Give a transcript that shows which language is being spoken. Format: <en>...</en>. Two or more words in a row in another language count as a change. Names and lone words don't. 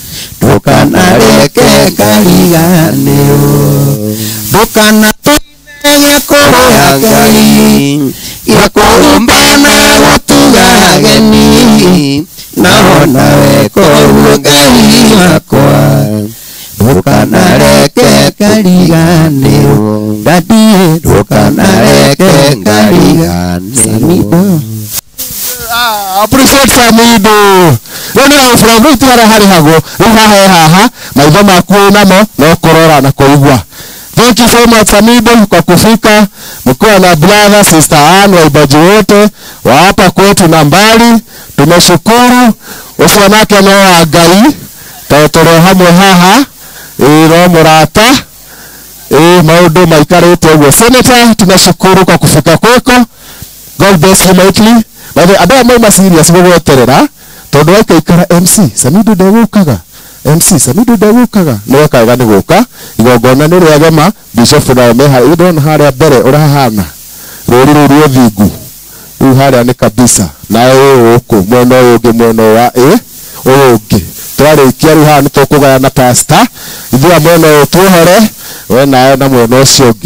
<ki>ndũkanatuime gĩakũrũya Ngai yakũhumba na tũgageni nawe koguo Ngai wakwa ndũkanareke ngariganĩrwo ndũkanareke ngariganĩrwo.</ki> <en>Appreciate Samido.</en> <ki>Rĩu nĩ from rĩu tiara harĩ hago rĩu haha maitho maku namo no kurora na kuigua.</ki> <en>Thank you so much</en> <sw>Samido kwa kufika mkiwa na brother Sister Ann waibaji wote wa hapa kwetu na mbali.</sw> <ki>Tumeshukuru ucio nake no wa Ngai tũrĩ hamwe haha no mũrata maũndũ maikarĩte ũguo.</ki> <sw>Senator tunashukuru kwa kufika kwako.</sw> <en>God bless you mightily.</en> <ki>Bale andũ amwe serious gũgweterera tondu waikaikara MC Samido ndegũkaga no akaga nĩ gũka igongona nĩ rĩagema Bishop na meha ndona harĩa mbere ũrahana rũri rũrũ thingu rĩu harĩa nĩ kabisa na ũkũ mwena ũyũ ũngĩ mwena wa ũyũ ũngĩ twarĩkia rĩu haha nĩ tũkũgayana pastor ithuĩ mwena ũyũ tuohore we nawe na mwena ũcio ũngĩ.</ki>